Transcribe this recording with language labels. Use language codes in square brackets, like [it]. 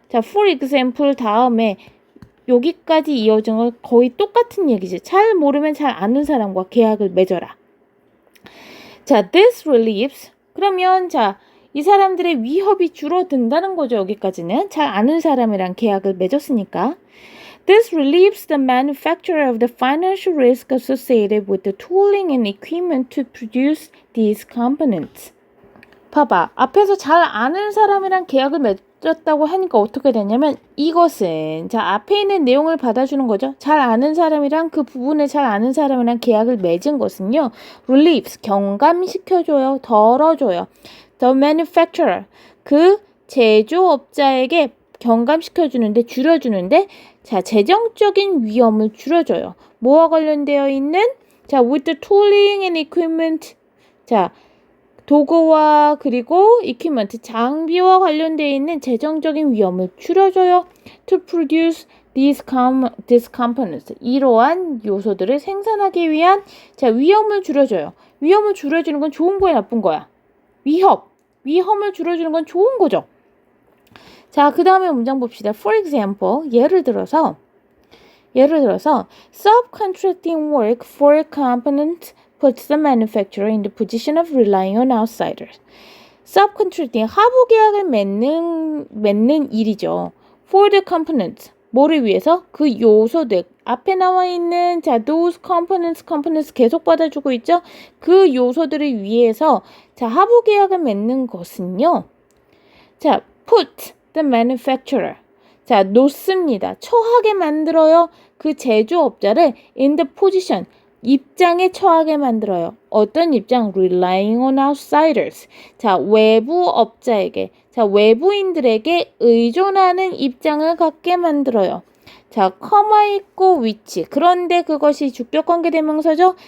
[ko] 자, [en] for example [ko] 다음에 여기까지 이어진 건 거의 똑같은 얘기지. 잘 모르면 잘 아는 사람과 계약을 맺어라. [en] 자, this relieves. [ko] 그러면 이 사람들의 위협이 줄어든다는 거죠. 여기까지는. 잘 아는 사람이랑 계약을 맺었으니까. [en] This relieves the manufacturer of the financial risk associated with the tooling and equipment to produce these components. [ko] 봐봐. 앞에서 잘 아는 사람이랑 계약을 맺었다고 하니까 어떻게 되냐면 이것은 앞에 있는 내용을 받아주는 거죠. 잘 아는 사람이랑 그 부분을 잘 아는 사람이랑 계약을 맺은 것은요. [en] relieves, [ko] 경감시켜줘요. 덜어줘요. [en] The manufacturer, [ko] 그 제조업자에게 경감시켜주는데 줄여주는데 재정적인 위험을 줄여줘요. 뭐와 관련되어 있는 [en] with the tooling and equipment [ko] 도구와 그리고 equipment 장비와 관련되어 있는 재정적인 위험을 줄여줘요. [en] To produce these components [ko] 이러한 요소들을 생산하기 위한 위험을 줄여줘요. 위험을 줄여주는 건 좋은 거야 나쁜 거야? 위험을 줄여주는 건 좋은 거죠. 자, 그 다음에 문장 봅시다. [en] For example, [ko] 예를 들어서 [en] subcontracting work for a component puts the manufacturer in the position of relying on outsiders. [ko] subcontracting, 하부 계약을 맺는 일이죠. [en] For the components, [ko] 뭐를 위해서? 그 요소들. 앞에 나와 있는 [en] those components [ko] 계속 받아주고 있죠? 그 요소들을 위해서 하부 계약을 맺는 것은요. [en] put the manufacturer. [ko] 놓습니다. 처하게 만들어요. 그 제조업자를 [en] in the position. [ko] 입장에 처하게 만들어요. 어떤 입장? [en] Relying on outsiders. [ko] 외부 업자에게, 외부인들에게 의존하는 입장을 갖게 만들어요. 자, 커마 있고 which. 그런데 그것이 주격관계 대명사죠.